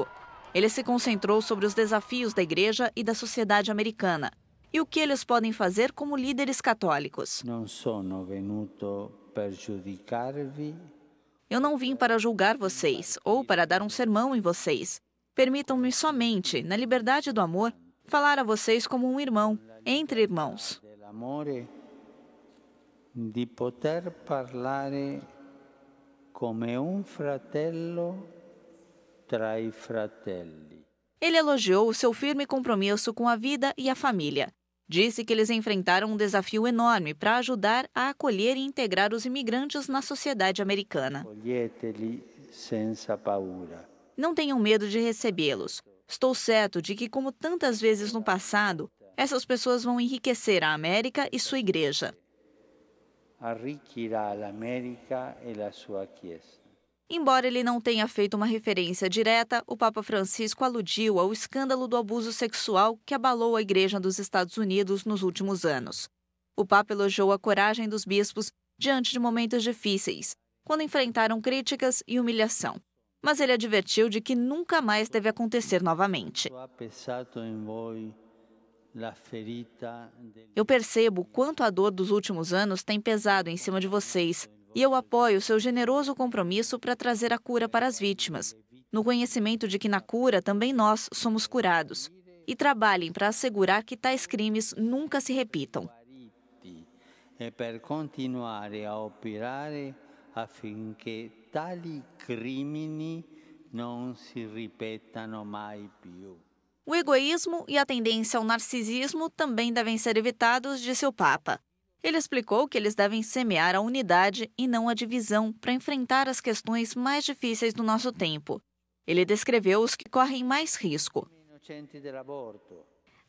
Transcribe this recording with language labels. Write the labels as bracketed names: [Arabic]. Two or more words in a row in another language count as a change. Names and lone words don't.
[Portuguese] Ele se concentrou sobre os desafios da Igreja e da sociedade americana e o que eles podem fazer como líderes católicos. Eu não vim para julgar vocês ou para dar um sermão em vocês. Permitam-me somente, na liberdade do amor, falar a vocês como um irmão, entre irmãos. [Italian] Di poter parlare come un fratello tra i fratelli. [Portuguese] Ele elogiou o seu firme compromisso com a vida e a família. Disse que eles enfrentaram um desafio enorme para ajudar a acolher e integrar os imigrantes na sociedade americana. [Italian] Accoglieteli senza paura. [Portuguese] Não tenham medo de recebê-los. Estou certo de que, como tantas vezes no passado, essas pessoas vão enriquecer a América e sua igreja. [Italian] Arricchirà l'America e la sua Chiesa. [Portuguese] Embora ele não tenha feito uma referência direta, o Papa Francisco aludiu ao escândalo do abuso sexual que abalou a Igreja dos Estados Unidos nos últimos anos. O Papa elogiou a coragem dos bispos diante de momentos difíceis, quando enfrentaram críticas e humilhação. Mas ele advertiu de que nunca mais deve acontecer novamente. Eu percebo quanto a dor dos últimos anos tem pesado em cima de vocês e eu apoio seu generoso compromisso para trazer a cura para as vítimas, no conhecimento de que na cura também nós somos curados. E trabalhem para assegurar que tais crimes nunca se repitam. [Italian] E per continuare a operare affinché tali crimini non si ripetano mai più. [Portuguese] O egoísmo e a tendência ao narcisismo também devem ser evitados, disse o Papa. Ele explicou que eles devem semear a unidade e não a divisão para enfrentar as questões mais difíceis do nosso tempo. Ele descreveu os que correm mais risco.